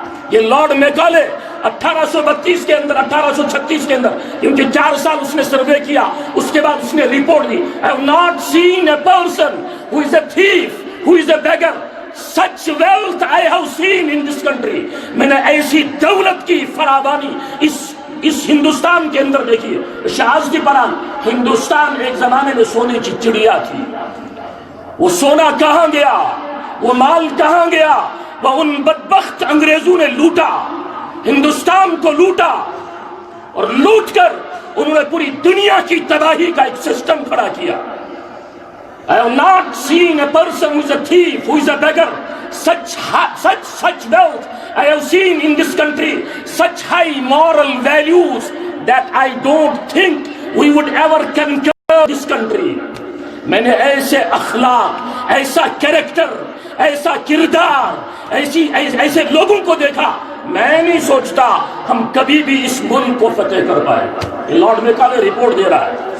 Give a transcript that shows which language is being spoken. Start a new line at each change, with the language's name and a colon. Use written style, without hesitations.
Urdu: یہ لارڈ میکالے 1832 کے اندر، 1836 کے اندر، کیونکہ 4 سال اس نے سروے کیا، اس کے بعد اس نے report the.
English: I have not seen a person who is a thief, who is a beggar. Such wealth I have seen in this country.
Urdu: میں نے ایسی دولت کی فراوانی اس ہندوستان کے اندر دیکھی. شہازدی پران، ہندوستان ایک زمانے میں سونے کی چڑیا تھی. وہ سونا کہاں گیا؟ وہ مال کہاں گیا؟ وہ ان بدبخت انگریزوں نے لوٹا، ہندوستان کو لوٹا، اور لوٹ کر انہوں نے پوری دنیا کی تباہی کا ایک سسٹم کھڑا کیا.
English: I have not seen a person who is a thief, who is a beggar. Such wealth I have seen in this country, such high moral values that I don't think we would ever conquer this country.
Urdu: میں نے ایسے اخلاق، ایسا character, ایسا کردار، ایسے لوگوں کو دیکھا، میں نہیں سوچتا ہم کبھی بھی اس ملک کو فتح کر پائے. لارڈ میکالے رپورٹ دے رہا ہے.